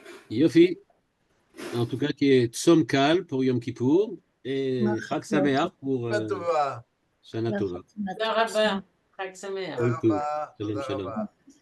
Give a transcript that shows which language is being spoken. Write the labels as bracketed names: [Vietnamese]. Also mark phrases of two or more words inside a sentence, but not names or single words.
[French] Yofi. En tout cas, qui est [Hebrew] צום קל [French] pour Yom Kippour et [Hebrew] חג שמח [French] pour [Hebrew] Tova. שנה טובה. [French] Merci. [Hebrew] תודה רבה. חג שמח. כל טוב. Tova שלום, שלום. רבה.